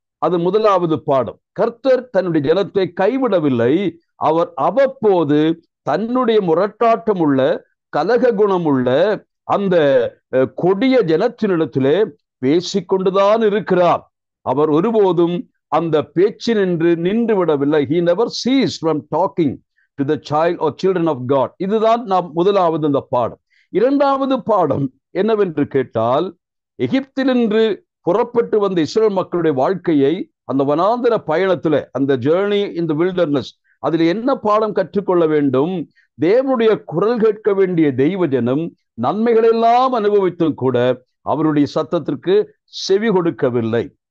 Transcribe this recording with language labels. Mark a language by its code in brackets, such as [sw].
[ta] அது முதலாவது பாடம். கர்த்தர் தன்னுடைய ஜனத்தை கைவிடவில்லை. அவர் அவ்வப்போது தன்னுடைய முரட்டாட்டம் உள்ள, கலக குணம் உள்ள அந்த கொடிய ஜனத்தினிடத்திலே பேசிக்கொண்டுதான் இருக்கிறார். அவர் ஒருபோதும் அந்த பேச்சினின்று நின்று விடவில்லை. [en] He never ceased from talking to the child or children of God. [ta] இதுதான் நாம் முதலாவது இந்த பாடம். இரண்டாவது பாடம் என்னவென்று கேட்டால், எகிப்திலிருந்து புறப்பட்டு வந்த இஸ்ரேல் மக்களுடைய வாழ்க்கையை அந்த வனாந்தர பயணத்துல, அந்த [en] journey in the wilderness, [ta] அதில் என்ன பாடம் கற்றுக்கொள்ள வேண்டும்? தேவனுடைய குரல் கேட்க வேண்டிய தெய்வ ஜனம் நன்மைகள் எல்லாம் அனுபவித்தும் கூட அவருடைய சத்தத்திற்கு செவி கொடுக்கவில்லை.